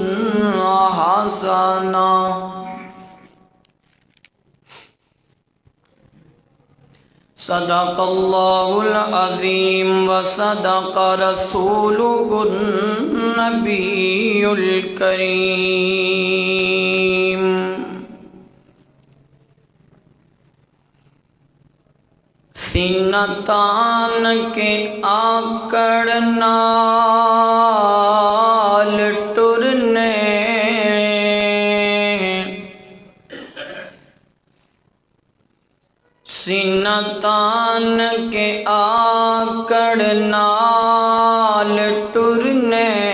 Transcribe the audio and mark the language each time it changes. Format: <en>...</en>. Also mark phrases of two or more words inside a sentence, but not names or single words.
<ar>حسنة صدق الله العظيم وصدق رسوله النبي</ar> <pa>الكريم سینتان کے آکڑ نال ٹرنے سینتان کے آکڑ نال ٹرنے</pa>